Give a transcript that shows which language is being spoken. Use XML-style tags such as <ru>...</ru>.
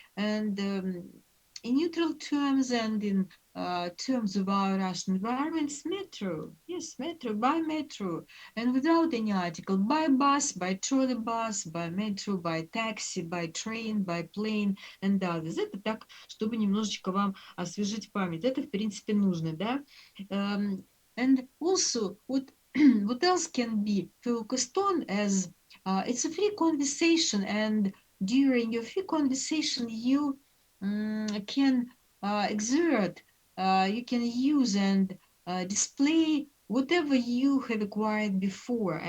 <en>And in neutral terms and in terms of our Russian environments, metro. Yes, metro, by metro. And without any article, by bus, by trolleybus, by metro, by taxi, by train, by plane and others.</en> <ru>Это так, чтобы немножечко вам освежить память. Это, в принципе, нужно, да?</ru> <en>And also, what else can be focused on as it's a free conversation, and during your free conversation, you can exert, you can use and display whatever you have acquired before.</en>